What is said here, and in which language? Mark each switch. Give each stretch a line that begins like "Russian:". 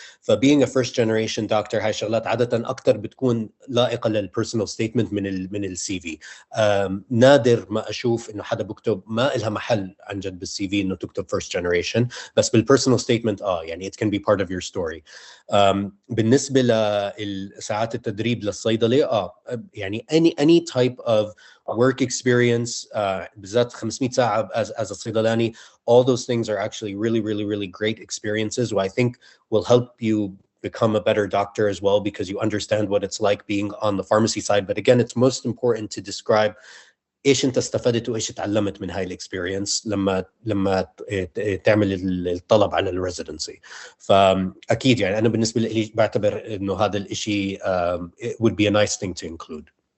Arabic: فبينج ا فيرست جنريشن دكتور، هاي شغلات عاده اكثر بتكون لائقه للبيرسونال ستيتمنت من السي في. نادر ما اشوف انه حدا بكتب، ما لها محل عن جد بالسي في انه تكتب فيرست جنريشن، بس بالبيرسونال ستيتمنت يعني
English: it can be part of your story.
Arabic: بالنسبه لساعات التدريب للصيدله، يعني
English: any type of work experience، بالذات 500 ساعة as a صيدلاني, all those things are actually really great experiences, who I think will help you become a better doctor as well, because you understand what it's like being on the pharmacy side. But again, it's most important to describe
Arabic: ايش انت استفدت وايش تعلمت من هاي الاكسبيرينس لما تعمل الطلب على الريزيدنسي. فاكيد يعني انا بالنسبه لي بعتبر انه هذا الشيء
English: it would be a nice thing to include.